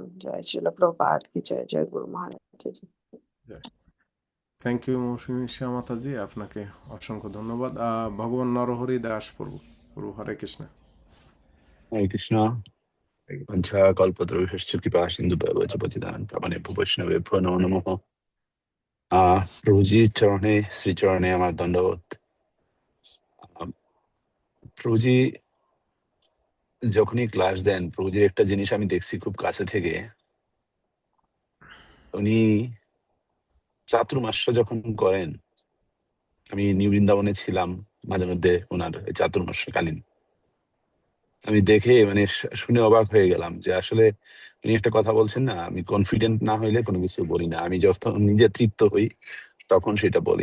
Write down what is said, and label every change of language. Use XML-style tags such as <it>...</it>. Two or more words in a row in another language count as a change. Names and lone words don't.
<bn>জয় শিল প্রভুপাদ কি জয়, জয় গুরু মহারাজ জি।</bn> <en>Thank you</en> <bn>মৌসুমী শ্যামাতাজি, আপনাকে অসংখ্য ধন্যবাদ। ভগবান নরহরি দাস প্রভু, প্রভু হরে কৃষ্ণ।</bn> <sa>হরে কৃষ্ণ। পঞ্চা কল্পতরুশ্চ কৃপা সিন্ধু পতিতানাং পাবনেভ্যো বৈষ্ণবেভ্যো নমো নমঃ।</sa> <bn>প্রভুজির চরণে, শ্রীচরণে আমার দণ্ডবোধ। আহ, প্রভুজি যখনই ক্লাস দেন, প্রভুজির একটা জিনিস আমি দেখছি খুব কাছে থেকে। উনি চাতুর্মাস্য যখন করেন, আমি নিউ বৃন্দাবনে ছিলাম মাঝে মধ্যে ওনার চাতুর্মাস্যকালীন, আমি দেখে মানে শুনে অবাক হয়ে গেলাম যে আসলে উনি একটা কথা বলছেন না, আমি কনফিডেন্ট না হইলে কোনো কিছু বলি না, আমি যখন নিজে তৃপ্ত হই তখন সেটা বলি।</bn>